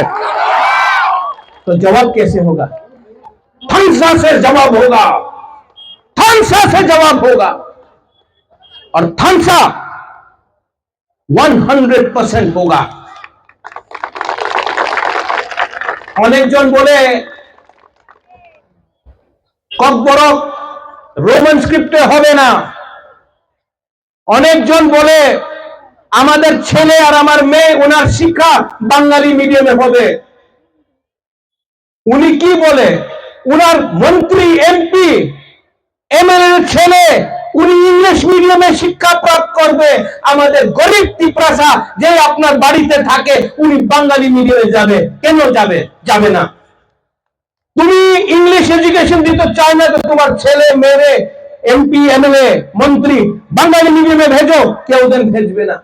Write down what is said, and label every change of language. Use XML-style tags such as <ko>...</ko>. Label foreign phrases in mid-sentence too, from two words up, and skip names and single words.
<hi>तो जवाब कैसे होगा? थांसा से जवाब होगा, थांसा से जवाब होगा। और थांसा 100% होगा।</hi> <bn>অনেক জন বলে ককবরক রোমান স্ক্রিপ্টে হবে না। অনেক জন বলে আমাদের ছেলে আর আমার মেয়ে ওনার শিক্ষা বাঙালি মিডিয়ামে হবে। উনি কী বলে ওনার মন্ত্রী এমপি এমএলএ ছেলে উনি ইংলিশ মিডিয়ামে শিক্ষা প্রাপ্ত করবে। আমাদের গরীব টিপ্রাসা যে আপনার বাড়িতে থাকে উনি বাঙালি মিডিয়ামে যাবে কেন যাবে? যাবে না। তুমি ইংলিশ এডুকেশন দিতে চাও না তো তোমার ছেলে মেয়ে এমপি এমএলএ মন্ত্রী বাঙালি মিডিয়ামে ভেজো, কেউ দেন ভেজবে না।</bn>